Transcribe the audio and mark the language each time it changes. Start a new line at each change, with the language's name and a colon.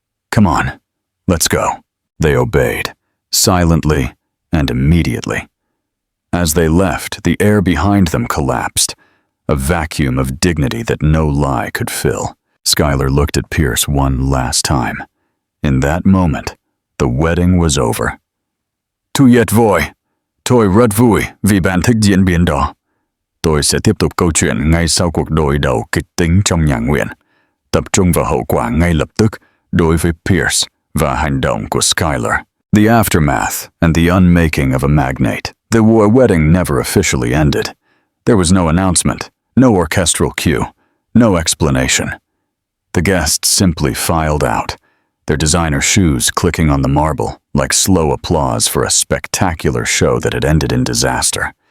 English: "Come on, let's go." They obeyed, silently and immediately. As they left, the air behind them collapsed, a vacuum of dignity that no lie could fill. Skylar looked at Pierce one last time. In that moment, the wedding was over.
Vietnamese: "Thu Yet Voi, tôi rất vui vì bạn thích diễn biến đó. Tôi sẽ tiếp tục câu chuyện ngay sau cuộc đối đầu kịch tính trong nhà nguyện, tập trung vào hậu quả ngay lập tức đối với Pierce và hành động của Skylar."
English: The aftermath and the unmaking of a magnate. The wedding never officially ended. There was no announcement, no orchestral cue, no explanation. The guests simply filed out, their designer shoes clicking on the marble like slow applause for a spectacular show that had ended in disaster.